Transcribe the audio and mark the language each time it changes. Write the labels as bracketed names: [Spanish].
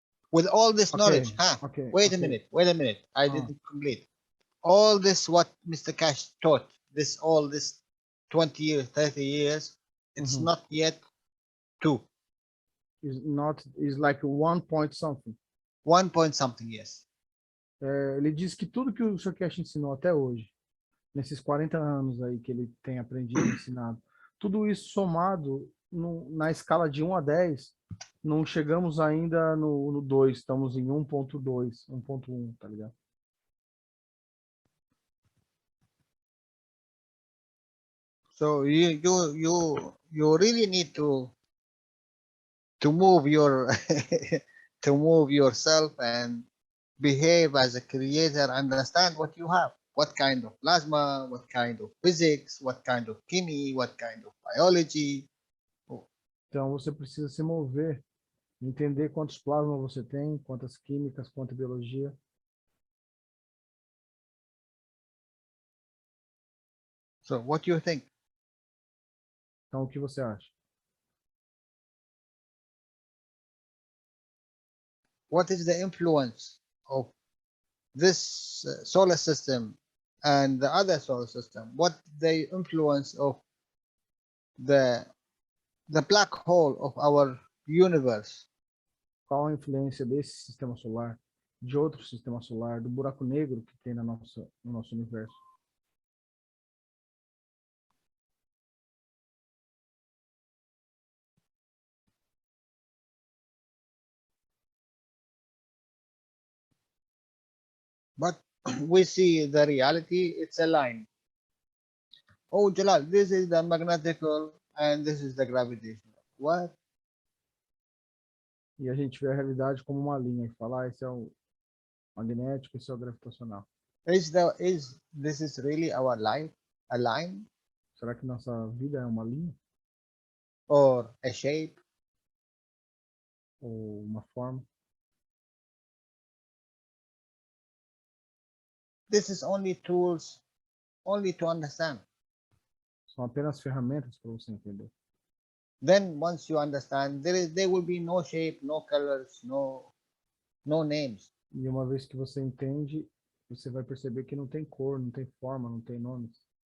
[English] With all this knowledge, wait a minute, I didn't complete. All this what Mr. Cash taught, all this 20 years, 30 years, it's not yet 2. Is like 1 point something. 1 point something, yes. [Portuguese] Ele diz que tudo que o Sr. Cash ensinou até hoje, nesses 40 anos aí que ele tem aprendido e ensinado, tudo isso somado na escala de 1 a 10, não chegamos ainda no 2, estamos em 1.2, 1.1, tá ligado? [English] So you really need to move your to move yourself and behave as a creator, understand what you have, what kind of plasma, what kind of physics, what kind of chemistry, what kind of biology. [Portuguese] Então você precisa se mover, entender quantos plasmas você tem, quantas químicas, quanta biologia. [English] So what do you think? [Portuguese] Então o que você acha? [English] What is the influence of this solar system and the other solar system? What the influence of the black hole of our universe? [Portuguese] Qual a influência desse sistema solar, de outro sistema solar, do buraco negro que tem no nosso universo? [English] But we see the reality, it's a line. Oh, Jalal, this is the magnetical and this is the gravitational. What? [Portuguese] E a gente vê a realidade como uma linha e fala, esse é o magnético, esse é o gravitacional. [English] Is this really our life, a line? [Portuguese] Será que nossa vida é uma linha? [English] Or a shape? [Portuguese] Ou uma forma? [English] This is only tools, only to understand. [Portuguese] São apenas ferramentas para você entender. [English] Then once you understand, there will be no shape, no colors, no names. [Portuguese] E uma vez que você entende, você vai perceber que não tem cor, não tem forma, não tem nomes.